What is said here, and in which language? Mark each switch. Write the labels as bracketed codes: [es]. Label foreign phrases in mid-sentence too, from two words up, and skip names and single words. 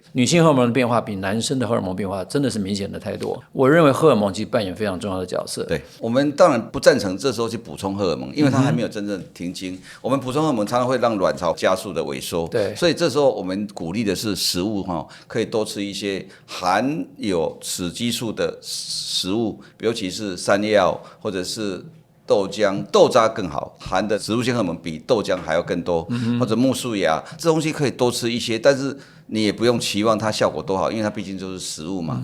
[zh] 女性荷爾蒙的變化比男生的荷爾蒙變化真的是明顯的太多。我認為荷爾蒙其實扮演非常重要的角色。對，我們當然不贊成這時候去補充荷爾蒙，因為它還沒有真正停經。我們補充荷爾蒙常常會讓卵巢加速的萎縮。對，所以這時候我們鼓勵的是食物可以多吃一些含有雌激素的食物，尤其是山藥或者是豆漿、豆渣更好，含的植物性荷尔蒙比豆漿還要更多，或者木薯芽，這東西可以多吃一些，但是你也不用期望它效果多好，因為它畢竟就是食物嘛。